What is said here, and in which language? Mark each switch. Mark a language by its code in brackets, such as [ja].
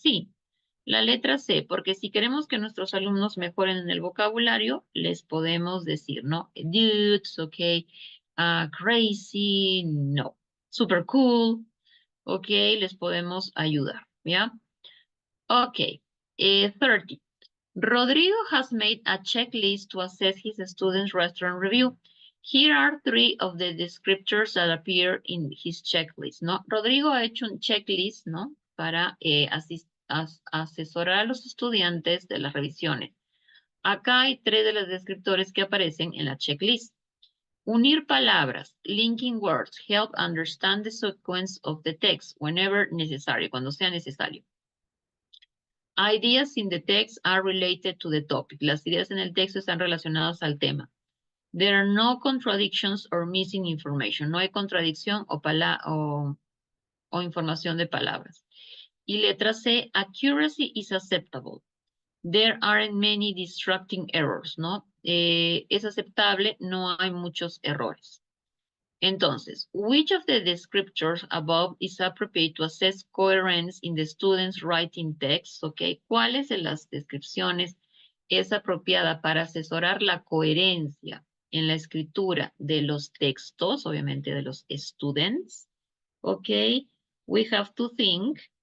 [es] Sí, la letra C, porque si queremos que nuestros alumnos mejoren en el vocabulario, les podemos decir, ¿no? [en] Dudes, okay. Crazy, no. Super cool, [es] okay, les podemos ayudar, ¿ya? [en] Okay, 30. Rodrigo has made a checklist to assess his students' restaurant review. Here are 3 of the descriptors that appear in his checklist, ¿no? [es] Rodrigo ha hecho un checklist, ¿no? Para asesorar a los estudiantes de las revisiones. Acá hay 3 de los descriptores que aparecen en la checklist. Unir palabras, [en] linking words, help understand the sequence of the text whenever necessary, [es] cuando sea necesario. [en] Ideas in the text are related to the topic. [es] Las ideas en el texto están relacionadas al tema. [en] There are no contradictions or missing information. [es] No hay contradicción o información de palabras. Y letra C, [en] accuracy is acceptable. There aren't many distracting errors, ¿no? [es] Es aceptable, no hay muchos errores. [en] Entonces, which of the descriptors above is appropriate to assess coherence in the student's writing text? [es] ¿Cuáles de las descripciones es apropiada para asesorar la coherencia en la escritura de los textos, obviamente de los students? [en] We have to think.